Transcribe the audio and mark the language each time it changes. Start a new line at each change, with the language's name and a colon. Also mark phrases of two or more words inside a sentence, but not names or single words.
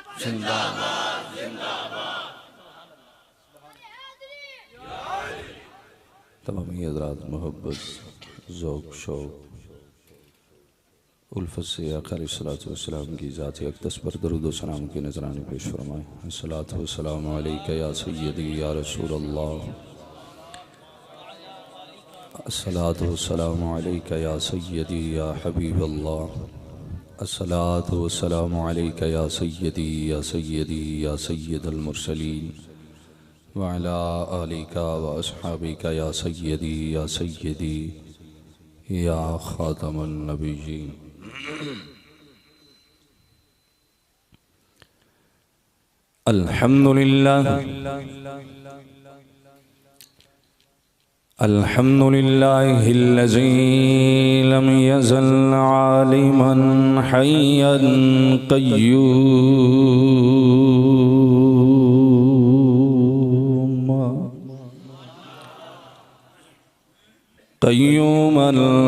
Hindi: जिंदाबाद जिंदाबाद। तमाम हज़रात मोहब्बत ज़ौक़ शौक़ उल्फत से आका
Arabic: عليه الصلاة والسلام
Hindi: की ज़ात अक़दस पर दरूद व सलाम के नज़राने पेश फरमाएँ।
Arabic: الصلاة والسلام عليك يا سيدي يا رسول الله الصلاة والسلام عليك يا سيدي يا حبيب الله الصلاة والسلام عليك يا سيدي يا سيد المرسلين و على آلك و أصحابك يا سيدي يا خاتم النبيين. الحمد لله الحمد لله الذي لم يزل عالما حيا قيوما